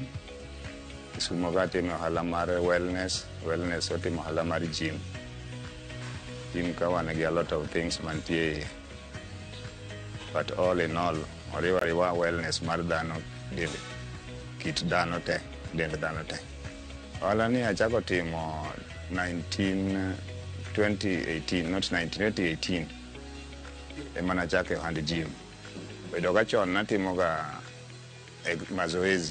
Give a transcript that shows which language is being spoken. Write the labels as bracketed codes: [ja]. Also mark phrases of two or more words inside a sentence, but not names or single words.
[luo] Kisumo ka timo ohala mar wellness otimo ohala mar gym. Gym ka wan gi [en] a lot of things [luo] mantie, [en] but all in all, [luo] oriwa wellness mar dhano, kit dhano te, dend dhano te. Ohala ni achako timo 2018, ema nachako ohand gym. Bedo ka chon natimo ga mazoezi.